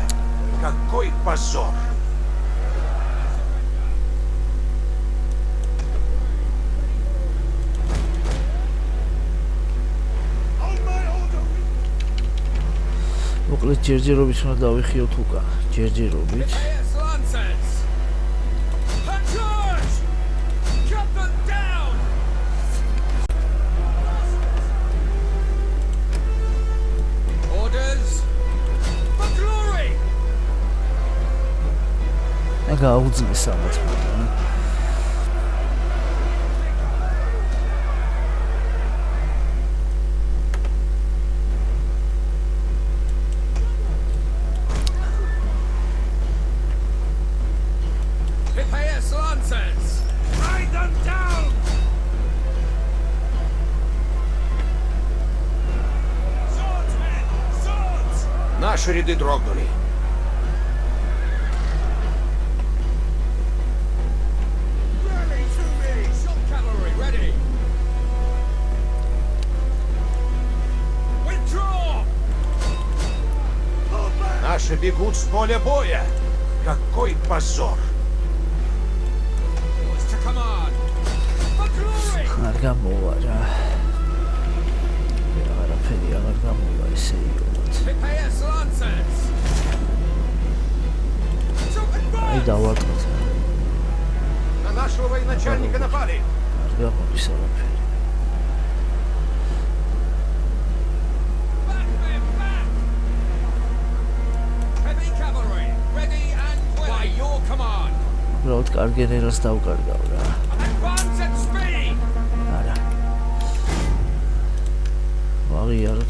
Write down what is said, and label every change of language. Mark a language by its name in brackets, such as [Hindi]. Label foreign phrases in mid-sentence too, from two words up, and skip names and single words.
[Russian] Какой позор. [English] On my order. [Georgian] მოკლედ ჯერჯერობით უნდა დავიხიოთ უკან. ჯერჯერობით. [English] Prepare lancers. Charge. Cut them down. Orders. For glory. [Georgian] და გაუძლის ამათ. [English] Prepare lancers. Ride them down. Swords, men. Swords. [Russian] Наши ряды дрогнули. [English] Rally to me. Shot cavalry ready. Withdraw. Hold back. [Russian] Наши бегут с поля боя. Какой позор. [English] Yours to command. For glory. [Georgian] არ გამოვა რა. არაფერი აღარ გამოვა ესე იოლად. [English] Prepare lancers. To [Georgian] აი [English] advance. [Georgian] დავარტყით. [Russian] На нашего военачальника напали. [Georgian] არ გამოდის არაფერი. [English] Back them back. Heavy cavalry ready and willing. By your command. [Georgian] უბრალოდ კარგენერას დავკარგავ რა. [English] Advance at speed. [Georgian] არა. ვაღიაროთ.